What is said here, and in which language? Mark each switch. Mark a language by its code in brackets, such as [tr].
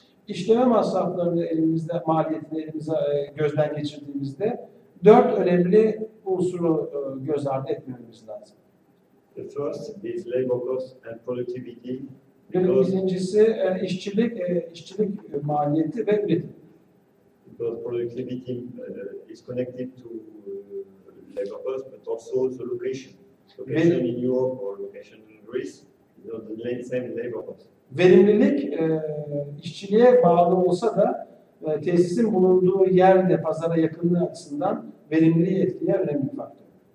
[tr] İşleme masraflarını maliyetini gözden geçirdiğimizde 4 önemli unsuru göz ardı etmememiz lazım. [en] The first is labor cost and productivity. [tr] Birincisi işçilik maliyeti ve üretim. [en] Because productivity is connected to labor cost, but also the location. Location in Europe or location in Greece is not the same labor cost. [tr] Verimlilik işçiliğe bağlı olsa da tesisin bulunduğu yerde pazara yakınlığı açısından verimliliği etkileyen önemli bir faktör.